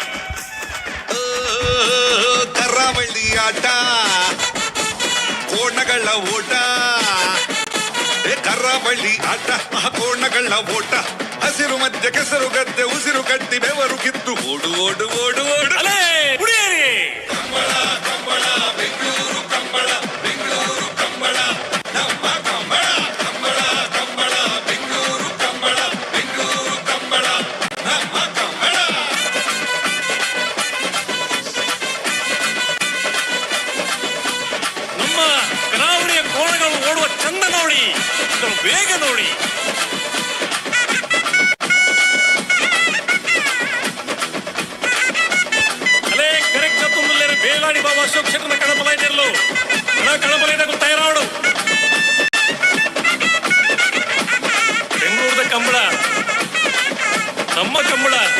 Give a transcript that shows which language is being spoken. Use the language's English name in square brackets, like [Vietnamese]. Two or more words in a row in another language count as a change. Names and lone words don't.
[Kannada] ಕರಾವಳಿ ಆಟ ಕೋಣಗಳ ಓಟ ಕರಾವಳಿ ಆಟ ಕೋಣಗಳ ಓಟ ಹಸಿರು ಮಧ್ಯ ಕೆಸರು ಗದ್ದೆ ಉಸಿರು ಕಟ್ಟಿ ಬೆವರು ಕಿತ್ತು ಓಡು ಓಡು ಓಡು ಓಡು ಕಂಬಳ ಕಂಬಳ ಬೆಂಗಳೂರು ಕಂಬಳ ಬೆಂಗಳೂರು ಕಂಬಳ ನಮ್ಮ ಕಂಬಳ ಕಂಬಳ ಕಂಬಳ ಬೆಂಗಳೂರು ಕಂಬಳ ಬೆಂಗಳೂರು ಕಂಬಳ ನಮ್ಮ ಕಂಬಳ. ನಮ್ಮ ಕರಾವಳಿಯ ಕೋಣಗಳು ಓಡುವ ಚಂದ ನೋಡಿ, ಇದರ ವೇಗ ನೋಡಿ. [Tulu] ಅಲೇ ಕರೆಕ್ಟ್ ತುಂಬುಲ್ಲೇ ಬೇಲಾಡಿ ಬಾಬಾ ಅಶೋಕ್ ಶೆಟ್ಟರ್ನ ಕಣಪಲೈದೆಲ್ಲೋ ಕಣಪಲೈದಾಗ ತಯಾರಾಡು ಬೆಂಗಳೂರದ ಕಂಬಳ ನಮ್ಮ ಕಂಬಳ.